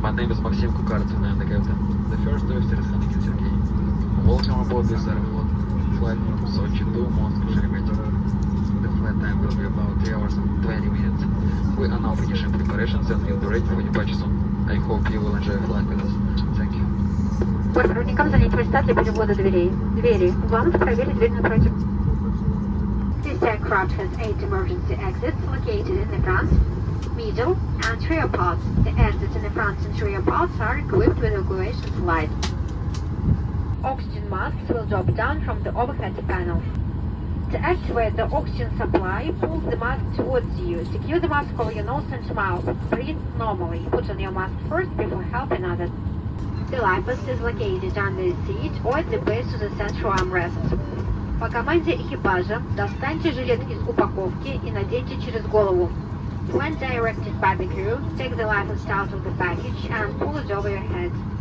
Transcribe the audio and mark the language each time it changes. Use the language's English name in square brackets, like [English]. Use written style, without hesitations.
[English] My name is Maxim Kukartsev and I'm the captain. The first officer is Hanakin Sergey. Welcome aboard this Aeroflot flight from Sochi to Moscow Sheremetyevo. The flight time will be about 3 hours and 20 minutes. We are now finishing preparations and will be ready for departure soon. I hope you will enjoy your flight with us. Thank you. [Russian] Бортпроводникам занять места для перевода дверей. Двери. Главное проверить дверь напротив. [English] This aircraft has 8 emergency exits located in the front, middle, and rear parts. The exits in the front and rear parts are equipped with evacuation lights. Oxygen masks will drop down from the overhead panel. To activate the oxygen supply, pull the mask towards you. Secure the mask over your nose and mouth. Breathe normally. Put on your mask first before helping others. The life vest is located under the seat or at the base of the central armrest. [Russian] По команде экипажа достаньте жилет из упаковки и наденьте через голову. [English] When directed by the crew, take the life vest out of the package and pull it over your head.